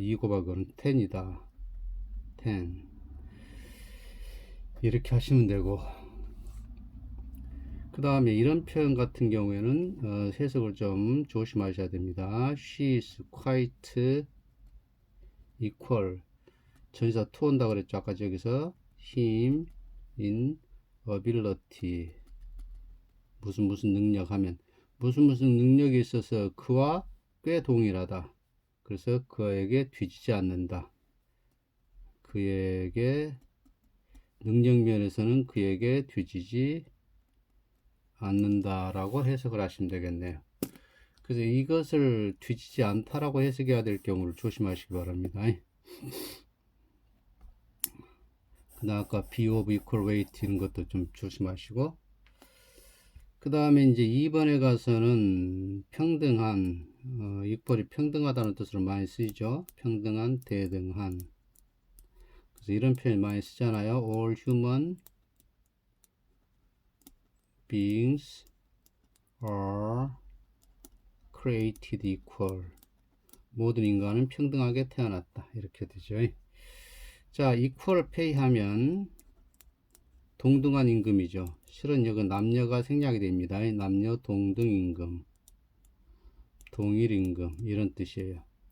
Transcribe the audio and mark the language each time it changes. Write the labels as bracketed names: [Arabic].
[Korean] 2 곱하기 5는 10이다. 10. 이렇게 하시면 되고, 그 다음에 이런 표현 같은 경우에는 해석을 좀 조심하셔야 됩니다. [English] She is quite equal. [Korean] 전치사 to 온다 그랬죠. 아까 저기서 [English] him in ability. [Korean] 무슨 능력 하면 무슨 능력이 있어서 그와 꽤 동일하다. 그래서 그에게 뒤지지 않는다. 그에게 능력 면에서는 그에게 뒤지지 않는다라고 해석을 하시면 되겠네요. 그래서 이것을 뒤지지 않다라고 해석해야 될 경우를 조심하시기 바랍니다. 그다음 아까 [English] be of equal weight [Korean] 이런 것도 좀 조심하시고, 그 다음에 이제 2번에 가서는 평등한, equal이 평등하다는 뜻으로 많이 쓰이죠. 평등한, 대등한. 그래서 이런 표현 많이 쓰잖아요. [English] All human beings are created equal. [Korean] 모든 인간은 평등하게 태어났다. 이렇게 되죠. 자, [English] equal pay [Korean] 하면 동등한 임금이죠. 실은 여기 남녀가 생략이 됩니다. 남녀 동등 임금, 동일 임금 이런 뜻이에요.